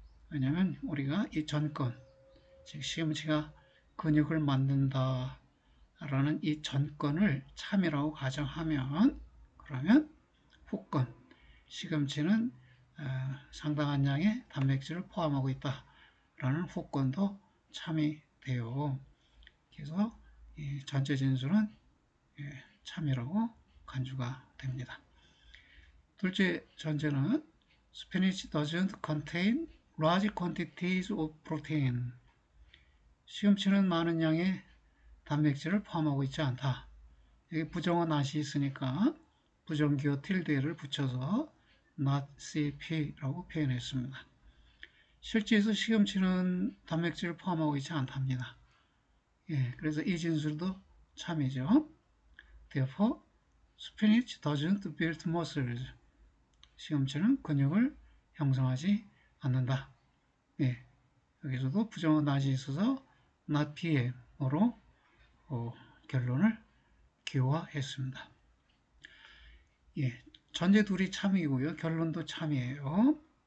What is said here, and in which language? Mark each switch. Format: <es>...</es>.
<ko>왜냐하면 우리가 이 전건, 즉 시금치가 근육을 만든다 라는 이 전건을 참이라고 가정하면 그러면 후건, 시금치는 상당한 양의 단백질을 포함하고 있다라는 후건도 참이 돼요. 그래서 전체 진술은 참이라고 간주가 됩니다. 둘째 전제는</ko> <en>Spinach doesn't contain large quantities of protein.</en> <ko>시금치는 많은 양의 단백질을 포함하고 있지 않다. 여기 부정어 not이 있으니까 부정기호 tilde를 붙여서 not cp라고 표현했습니다. 실제에서 시금치는 단백질을 포함하고 있지 않답니다. 예, 그래서 이 진술도 참이죠.</ko> <en>Therefore, spinach doesn't build muscles.</en> <ko>시금치는 근육을 형성하지 않는다. 예, 여기서도 부정어 not이 있어서 not pm으로 결론을 기호화했습니다. 예, 전제 둘이 참이고요. 결론도 참이에요.</ko>